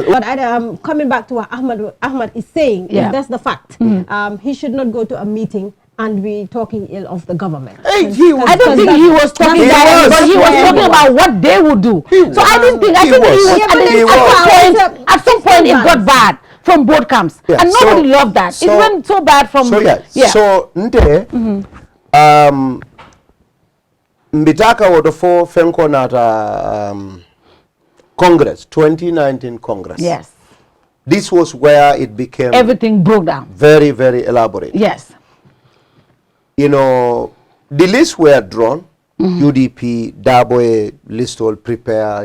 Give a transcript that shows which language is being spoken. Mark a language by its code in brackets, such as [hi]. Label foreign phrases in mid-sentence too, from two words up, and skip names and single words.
[en] But coming back to what Ahmed is saying, if that's the fact, he should not go to a meeting and be talking ill of the government. I don't think he was talking about, but he was talking about what they would do. So I didn't think, at some point it got bad from both camps. Yeah, and nobody loved that. It went so bad from... So, [man] Mbitaka wodofo fenko nata Congress, 2019 Congress. [en] Yes. This was where it became... Everything broke down. Very, very elaborate. Yes. You know, the lists were drawn. UDP, Daboe list all prepare.